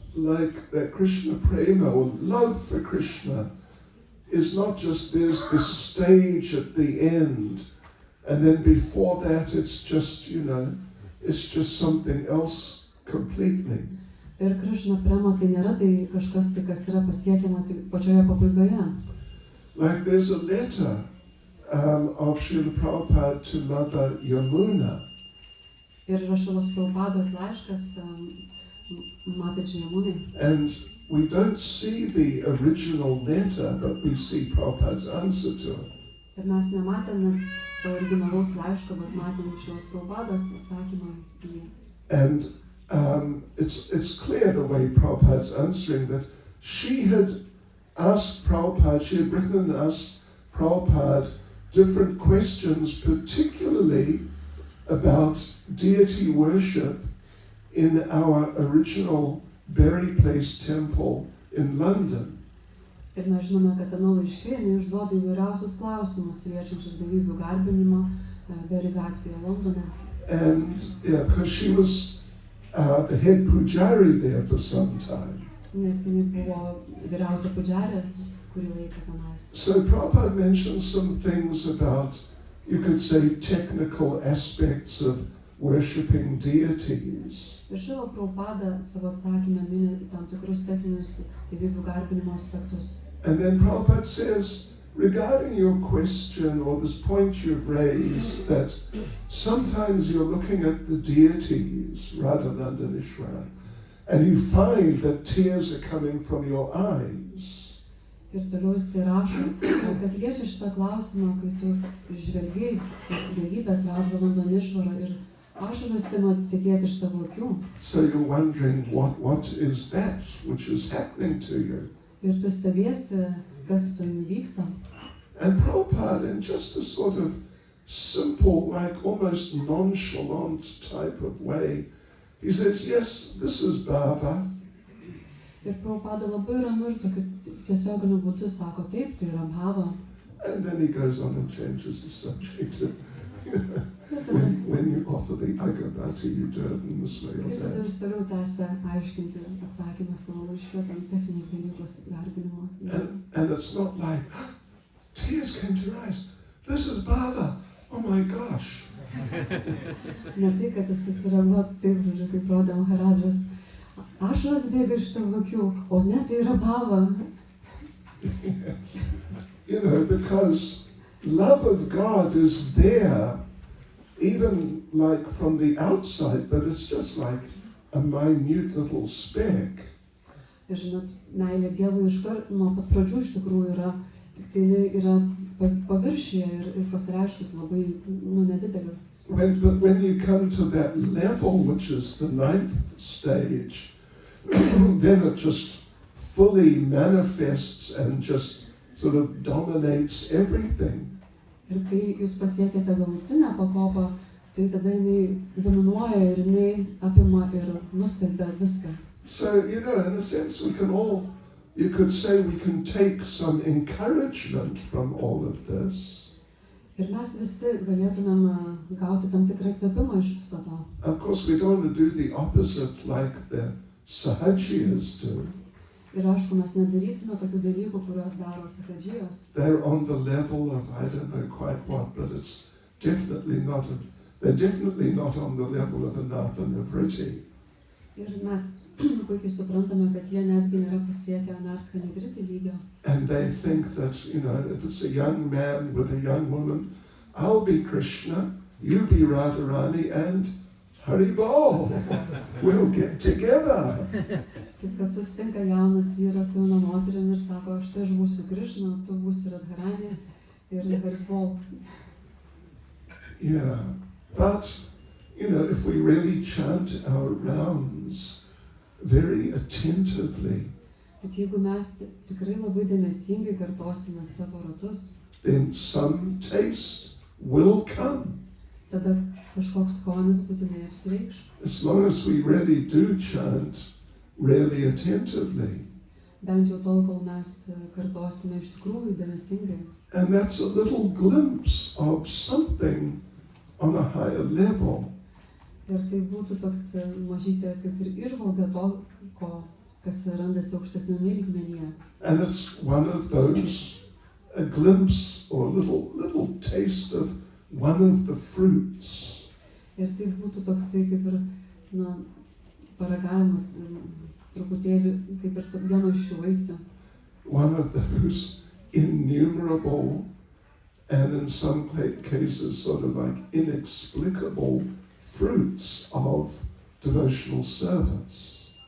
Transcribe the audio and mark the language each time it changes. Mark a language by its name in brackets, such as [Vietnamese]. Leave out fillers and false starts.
[English] Like that Krishna Prema or love for Krishna is not just there's this stage at the end, and then before that it's just, it's just something else completely. [Lithuanian] Ir Krishna Prema tai nėra tai kažkas, kas yra pasiekiama pačioje pabaigoje. [English] Like there's a letter of Srila Prabhupada to Mother Yamuna. [Lithuanian] Ir yra Šrilos Prabhupados laiškas Matai Yamunai. [English] And we don't see the original letter, but we see Prabhupada's answer to it. [Lithuanian] Ir mes nematėme to originalaus laiško, bet matėme Šrilos Prabhupados atsakymą į jį. [English] And it's clear the way Prabhupada's answering that she had asked Prabhupada, she had written and asked Prabhupada different questions, particularly about deity worship in our original Berry Place temple in London. [Lithuanian] Ir mes žinome, kad tame laiške užduoda įvairiausius klausimus, liečiančius dievybių garbinimą Berry gatvėje Londone. [English] And because she was the head pujari there for some time. [Lithuanian] Nes jinai buvo vyriausia pudžarė kurį laiką tenais. [English] So Prabhupada mentions some things about, you could say, technical aspects of worshipping deities. [Lithuanian] Ir Šrila Prabhupada savo atsakymę mini tam tikrus techninius dievybių garbinimo aspektus. [English] And then Prabhupada says, regarding your question or this point you've raised, that sometimes you're looking at the deities, Radhananda and Ishvara, and you find that tears are coming from your eyes. [Lithuanian] Ir toliau jis rašo, kas liečia šitą klausimą, kai tu žvelgi dievybės Radhananda ir Ishvara ir ašaros ima tekėti iš tavo akių. [English] So you're wondering what is that which is happening to you. [Lithuanian] Ir tu stebiesi, kas su tavimi vyksta. [English] And Prabhupada, in just a sort of simple, like almost nonchalant type of way, he says, yes, this is bhava. [Lithuanian] Ir Prabhupada labai ramiu ir tokiu tiesioginiu būdu sako, taip, tai yra bhava. [English] And then he goes on and changes the subject. When you offer the agarbati, you do it in this way or [Lithuanian] Ir tada [English] that. [Lithuanian] jis toliau tęsia aiškinti atsakymą savo laiške, tam techninius dalykus garbinimo. [English] And it's not like, tears came to your eyes. This is bhava. Oh my gosh. [Lithuanian] Ne tai, kad jis susireaguotų taip, kaip rodė Maharadžas. Ašaros bėga iš tavo akių, o ne, tai yra bhava. [English] Yes. Because love of God is there, even like from the outside, but it's just like a minute little speck. [Lithuanian] Ir žinot, meilė Dievui iškart nuo pat pradžių iš tikrųjų yra, tik tai yra paviršiuje ir pasireiškus labai nedidelė. [English] But when you come to that level, which is the 9th stage, then it just fully manifests and just sort of dominates everything. [Lithuanian] Ir kai jūs pasiekėte galutinę pakopą, tai tada jinai dominuoja ir jinai apima ir nustelbia viską. [English] So, in a sense, you could say we can take some encouragement from all of this. [Lithuanian] Ir mes visi galėtumėm gauti tam tikrą įkvėpimą iš viso to. [English] Of course, we don't want to do the opposite like the Sahajiyas do. [Lithuanian] Ir aišku, mes nedarysime tokių dalykų, kuriuos daro sakadžijos. [English] They're on the level of, I don't know quite what, but it's definitely not, they're definitely not on the level of Anatha Nivriti. [Lithuanian] Ir mes puikiai suprantame, kad jie netgi nėra pasiekę Anatha Nivriti lygio. [English] And they think that, if it's a young man with a young woman, I'll be Krishna, you be Radharani, and Hari Bol. We'll get together. [Lithuanian] Kaip kad susitinka jaunas vyras su jauna moterim ir sako, štai aš būsiu Krišna, tu būsi Radharani ir Haribol. [English] Yeah, but, if we really chant our rounds very attentively, [Lithuanian] Bet jeigu mes tikrai labai dėmesingai kartosime savo ratus, [English] then some taste will come. [Lithuanian] tada kažkoks skonis būtinai apsireikš. [English] As long as we really do chant really attentively. [Lithuanian] Bent jau tol, kol mes kartosime iš tikrųjų dėmesingai. [English] And that's a little glimpse of something on a higher level. [Lithuanian] Ir tai būtų toks mažytė kaip ir išvalga to, kas randasi aukštesnėme lygmenyje. [English] And it's one of those, a glimpse or a little taste of one of the fruits. [Lithuanian] Ir tai būtų toksai kaip ir, paragavimas, truputėlį kaip ir vieno iš šių vaisių. [English] One of those innumerable and in some cases sort of like inexplicable fruits of devotional service.